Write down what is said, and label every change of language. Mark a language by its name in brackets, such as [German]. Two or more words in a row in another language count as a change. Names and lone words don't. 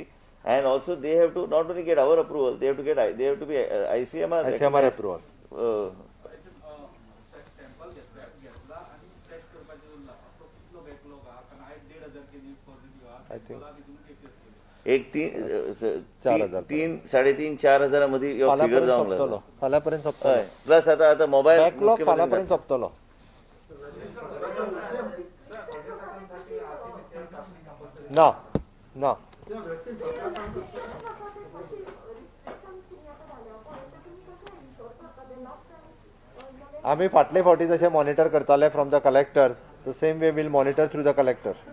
[English] And also they have to not only get our approval, they have to be ICMR approval. I think [Marathi] 3,500-4,000 मध्ये फिगर जाऊन लागला. [Konkani] फाल्यापर्यंत सोंपतलो. प्लस आता मोबाईल बॅकलॉग फाल्यापर्यंत सोंपतलो. ना आमी फाटले फावटी जशें मॉनिटर करताले [English] from the collector, the same way we'll monitor through the collector.